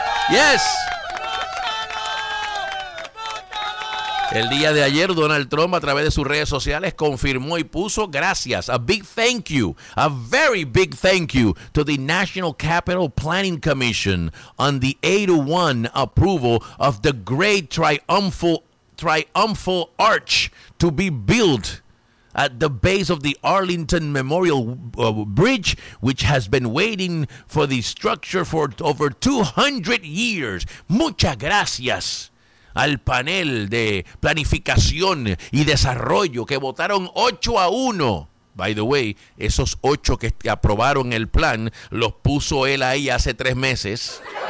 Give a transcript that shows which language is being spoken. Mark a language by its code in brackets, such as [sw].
[en] Yes. [es] El día de ayer Donald Trump, a través de sus redes sociales, confirmó y puso gracias. [en] A big thank you. A very big thank you to the National Capital Planning Commission on the 8-1 approval of the great triumphal arch to be built at the base of the Arlington Memorial Bridge, which has been waiting for the structure for over 200 years. [es] Muchas gracias al panel de planificación y desarrollo que votaron 8-1. [en] By the way, [es] esos 8 que aprobaron el plan, los puso él ahí hace 3 meses.